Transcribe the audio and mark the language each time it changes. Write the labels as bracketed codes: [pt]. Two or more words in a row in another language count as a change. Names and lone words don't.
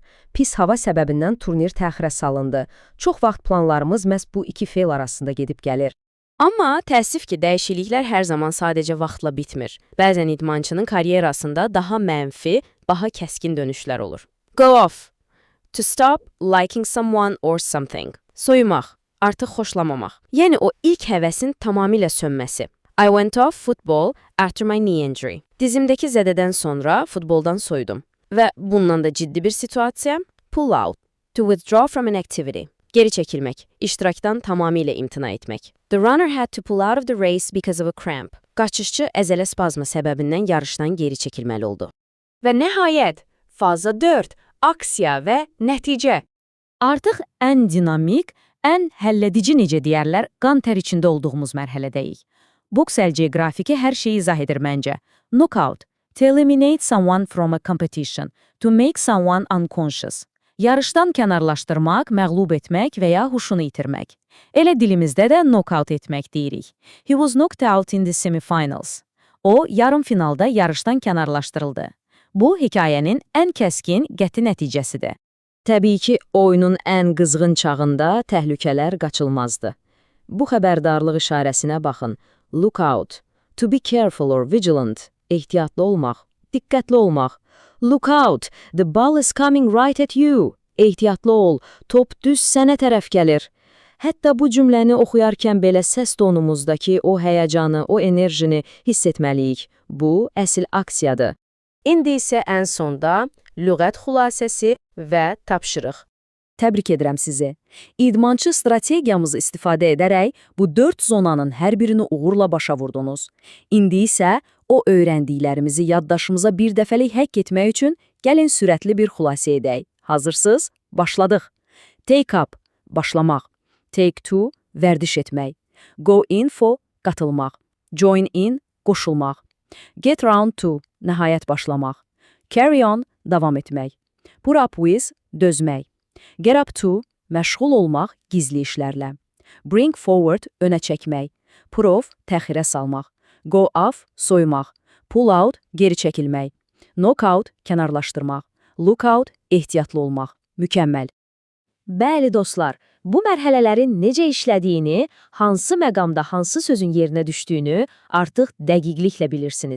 [az] Pis hava səbəbindən turnir təxirə salındı. Çox vaxt planlarımız məhz bu iki feil arasında gedib gəlir. Amma təəssüf ki, dəyişikliklər hər zaman sadəcə vaxtla bitmir. Bəzən idmançının karyerasında daha mənfi, daha kəskin dönüşlər olur. [en] Go off. To stop liking someone or something. [az] Soyumaq, artıq xoşlamamaq. Yəni o ilk həvəsin tamamilə sönməsi. [en] I went off football after my knee injury. [az] Dizimdəki zədədən sonra futboldan soyudum. Və bundan da ciddi bir situasiya, [en] pull out. To withdraw from an activity. [az] Geri çəkilmək, iştirakdan tamamilə imtina etmək. [en] The runner had to pull out of the race because of a cramp. [az] Qaçışçı əzələ spazmı səbəbindən yarışdan geri çəkilməli oldu. Və nəhayət, faza 4. Aksiya və nəticə. Artıq ən dinamik, ən həlledici necə deyərlər, qan tər içində olduğumuz mərhələdəyik. Boks əlceqrafiki hər şeyi izah edir məncə. [en] Knockout. To eliminate someone from a competition. To make someone unconscious. [az] Yarışdan kənarlaşdırmaq, məğlub etmək və ya huşunu itirmək. Elə dilimizdə də knockout etmək deyirik. [en] He was knocked out in the semifinals. [az] O, yarım finalda yarışdan kənarlaşdırıldı. Bu, hekayənin ən kəskin, qəti nəticəsidir. Təbii ki, oyunun ən qızğın çağında təhlükələr qaçılmazdı. Bu xəbərdarlıq işarəsinə baxın. [en] Look out. To be careful or vigilant. [az] Ehtiyatlı olmaq, diqqətli olmaq. [en] Look out. The ball is coming right at you. [az] Ehtiyatlı ol. Top düz sənə tərəf gəlir. Hətta bu cümləni oxuyarkən belə səs tonumuzdakı o həyəcanı, o enerjini hiss etməliyik. Bu, əsl aksiyadır. İndi isə ən sonda lüğət xülasəsi və tapşırıq. Təbrik edirəm sizi. İdmançı strategiyamızı istifadə edərək bu 4 zonanın hər birini uğurla başa vurdunuz. İndi isə o öyrəndiklərimizi yaddaşımıza bir dəfəlik həkk etmək üçün gəlin sürətli bir xülasə edək. Hazırsınız? Başladıq. [en] Take up, başlamaq. Take two, [az] vərdiş etmək. [en] Go in for, qatılmaq. Join in, qoşulmaq. Get round to, [az] nəhayət başlamaq. [en] Carry on, [az] davam etmək. [en] Put up with, dözmək. Get up to, [az] məşğul olmaq gizli işlərlə. [en] Bring forward, [az] önə çəkmək. [en] Put off, [az] təxirə salmaq. [en] Go off, soymaq. Pull out, [az] geri çəkilmək. [en] Knock out, kənarlaşdırmaq. Look out, [az] ehtiyatlı olmaq. Mükəmməl. Bəli dostlar, bu mərhələlərin necə işlədiyini, hansı məqamda hansı sözün yerinə düşdüyünü artıq dəqiqliklə bilirsiniz.